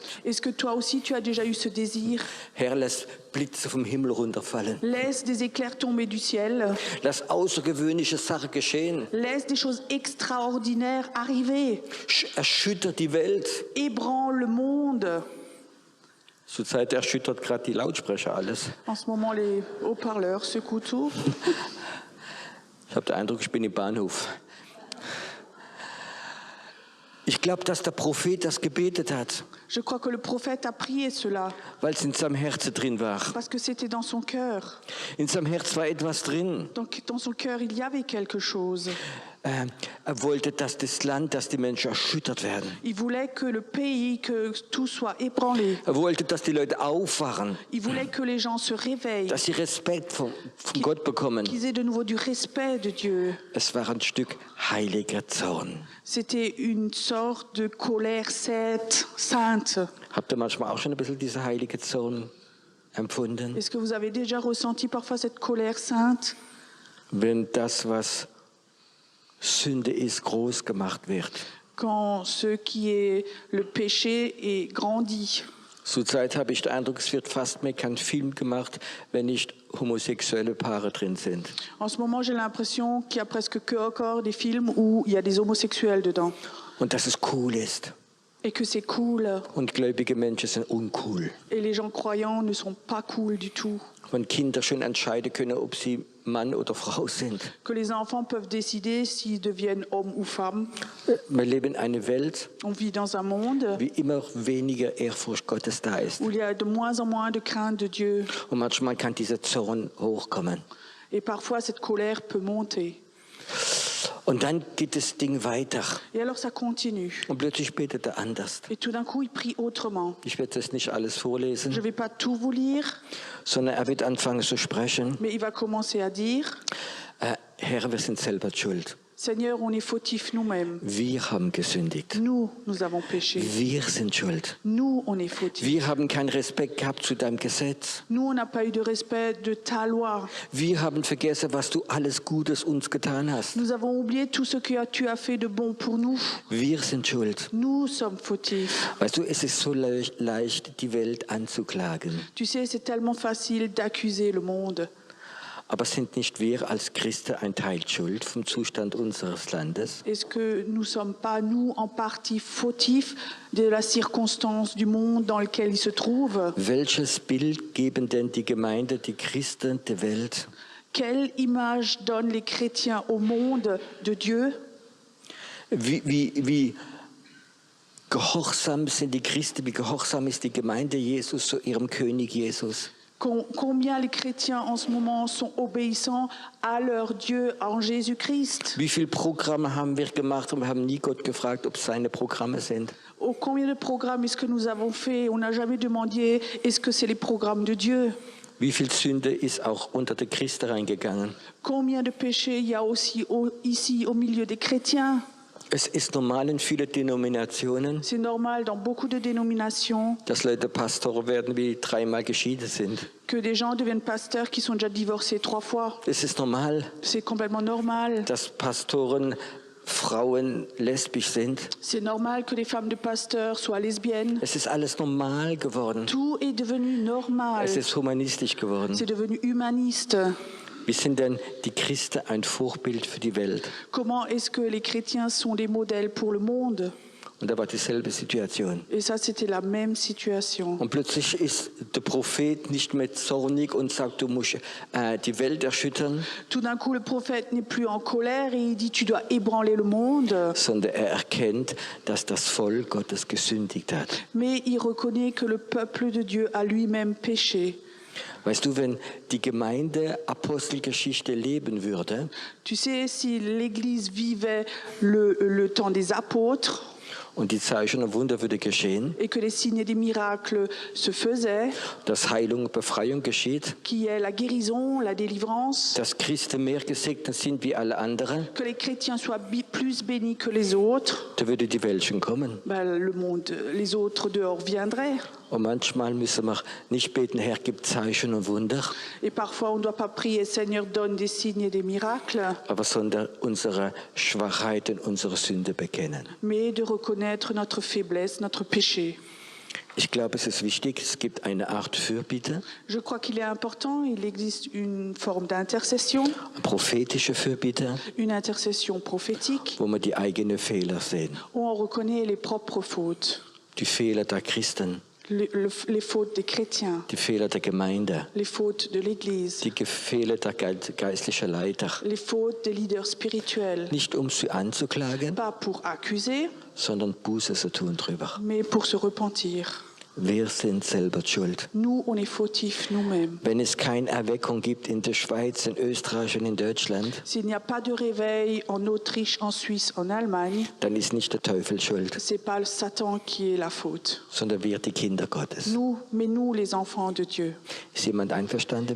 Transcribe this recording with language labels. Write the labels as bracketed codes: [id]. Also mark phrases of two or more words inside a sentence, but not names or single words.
[fr] Est-ce que toi aussi tu as déjà eu ce désir? [de] Herr, lass Blitze vom Himmel runterfallen. [fr] Laisse des éclairs tomber du ciel. [de] Lass außergewöhnliche Sachen geschehen. [fr] Laisse des choses extraordinaires arriver. [de] Erschütter die Welt. [fr] Ébranle le monde. [de] Zurzeit erschüttert gerade die Lautsprecher alles. [fr] En ce moment, les haut-parleurs secouent tout. [de] Ich habe den Eindruck, ich bin im Bahnhof. Ich glaube, dass der Prophet das gebetet hat, [fr] Je crois que le prophète a prié cela [de] weil es in seinem Herzen drin war. [fr] parce que c'était dans son cœur. [de] In seinem Herz war etwas drin. [fr] Donc dans son cœur, il y avait quelque chose. [de] Er wollte, dass das Land, dass die Menschen erschüttert werden. [fr] Il voulait que le pays, que tout soit ébranlé. [de] Er wollte, dass die Leute aufwachen, [fr] Il voulait que les gens se réveillent, [de] dass sie Respekt von Gott bekommen. [fr] qu'ils aient de nouveau du respect de Dieu. [de] Es war ein Stück heiliger Zorn. [fr] C'était une sorte de colère sainte. [de] Habt ihr manchmal auch schon ein bisschen diese heilige Zorn empfunden? [fr] Est-ce que vous avez déjà ressenti parfois cette colère sainte? [de] Wenn das, was Sünde ist, groß gemacht wird. [fr] Quand ce qui est le péché est grandi. [de] Zurzeit habe ich den Eindruck, es wird fast mehr kein Film gemacht, wenn nicht homosexuelle Paare drin sind. [fr] En ce moment, j'ai l'impression qu'il y a presque que encore des films où il y a des homosexuels dedans. [de] Und dass es cool ist. [fr] Et que c'est cool. [de] Und gläubige Menschen sind uncool. [fr] Et les gens croyants ne sont pas cool du tout. [de] Wenn Kinder schon entscheiden können, ob sie Mann oder Frau sind. [fr] Que les enfants peuvent décider s'ils deviennent hommes ou femmes. [de] Wir leben in einer Welt, [fr] On vit dans un monde [de] wie immer weniger Ehrfurcht Gottes da ist. [fr] où il y a de moins en moins de crainte de Dieu. [de] Und manchmal kann dieser Zorn hochkommen. [fr] Et parfois, cette colère peut monter. [de] Und dann geht das Ding weiter. [fr] Et alors, ça continue. [de] Und plötzlich betet er anders. [fr] Et tout d'un coup, il prie autrement. [de] Ich werde das nicht alles [fr] Je ne [de] vorlesen, [fr] vais pas tout vous lire, [de] sondern er wird anfangen zu sprechen. [fr] mais il va commencer à dire, [de] Herr, wir sind selber schuld. [fr] Seigneur, on est fautifs nous-mêmes. [de] Wir haben gesündigt. [fr] Nous avons péché. [de] Wir sind schuld. [fr] Nous, on est fautifs. [de] Wir haben keinen Respekt gehabt zu deinem Gesetz. [fr] Nous, on n'a pas eu de respect de ta loi. [de] Wir haben vergessen, was du alles Gutes uns getan hast. [fr] Nous avons oublié tout ce que tu as fait de bon pour nous. [de] Wir sind schuld. [fr] Nous sommes fautifs. [de] Weißt du, es ist so leicht, die Welt anzuklagen. [fr] Tu sais, c'est tellement facile d'accuser le monde. [de] Aber sind nicht wir als Christen ein Teil schuld vom Zustand unseres Landes? [fr] Est-ce que nous ne sommes pas, nous, en partie fautifs de la circonstance du monde dans lequel il se trouve? [de] Welches Bild geben denn die Gemeinde, die Christen der Welt? [fr] Quelle image donnent les chrétiens au monde de Dieu? [de] Wie gehorsam sind die Christen, wie gehorsam ist die Gemeinde Jesus zu ihrem König Jesus? [fr] Combien les chrétiens en ce moment sont obéissants à leur Dieu en Jésus-Christ? [de] Wie viele Programme haben wir gemacht und wir haben nie Gott gefragt, ob es seine Programme sind? [fr] Combien de programmes est-ce que nous avons fait? On n'a jamais demandé, est-ce que c'est les programmes de Dieu? [de] Wie viel Sünde ist auch unter die Christen reingegangen? [fr] Combien de péchés il y a aussi ici au milieu des chrétiens? [de] Es ist normal in vielen Denominationen, [fr] C'est normal dans beaucoup de dénominations [de] dass Leute Pastoren werden, wie 3-mal geschieden sind. [fr] que des gens deviennent pasteurs qui sont déjà divorcés 3 fois. [de] Es ist normal, [fr] C'est complètement normal. [de] dass Pastoren Frauen lesbisch sind. [fr] C'est normal que les femmes de pasteurs soient lesbiennes. [de] Es ist alles normal geworden. [fr] Tout est devenu normal. [de] Es ist humanistisch geworden. [fr] C'est devenu humaniste. [de] Wie sind denn die Christen ein Vorbild für die Welt? [fr] Comment est-ce que les chrétiens sont des modèles pour le monde? [de] Und da war dieselbe Situation. [fr] Et ça, c'était la même situation. [de] Und plötzlich ist der Prophet nicht mehr zornig und sagt, du musst die Welt erschüttern, [fr] Tout d'un coup, le prophète n'est plus en colère et il dit, tu dois ébranler le monde. [de] sondern er erkennt, dass das Volk Gottes gesündigt hat. [fr] Mais il reconnaît que le peuple de Dieu a lui-même péché. [de] Weißt du, wenn die Gemeinde Apostelgeschichte leben würde [fr] Tu sais, si l'Église vivait le temps des apôtres, [de] und die Zeichen und Wunder würde geschehen, [fr] et que les signes et les miracles se faisaient, [de] dass Heilung und Befreiung geschieht, [fr] qu'il y ait la guérison, la délivrance, [de] dass Christen mehr gesegnet sind wie alle anderen, [fr] que les chrétiens soient plus bénis que les autres, [de] da würde die Welt schon kommen. [fr] le monde, les autres dehors viendraient. [de] Und manchmal müssen wir nicht beten, Herr, gib Zeichen und Wunder, [fr] Et parfois, on ne doit pas prier, Seigneur, donne des signes et des miracles, [de] aber sondern unsere Schwachheit und unsere Sünde bekennen. [fr] mais de reconnaître notre faiblesse, notre péché. [de] Ich glaube, es ist wichtig, es gibt eine Art Fürbitte, [fr] Je crois qu'il est important, il existe une forme d'intercession, [de] prophetische Fürbitte, [fr] une intercession prophétique, [de] wo wir die eigenen Fehler sehen, [fr] où on reconnaît les propres fautes, [de] die Fehler der Christen, [fr] les fautes des chrétiens, [de] die Fehler der Gemeinde, [fr] les fautes de l'Église, [de] die Fehler der geistlichen Leiter. [fr] les fautes des leaders spirituels. [de] Nicht um sie anzuklagen, [fr] Pas pour accuser, [de] sondern Buße zu tun drüber. [fr] mais pour se repentir. [de] Wir sind selber schuld. [fr] Nous, on est fautifs nous-mêmes. [de] Wenn es keine Erweckung gibt in der Schweiz, in Österreich und in Deutschland, [fr] S'il n'y a pas de réveil en Autriche, en Suisse, en Allemagne, [de] dann ist nicht der Teufel schuld, [fr] c'est pas le Satan qui est la faute. [de] sondern wir, die Kinder Gottes. [fr] Nous, mais nous, les enfants de Dieu. [de] Ist jemand einverstanden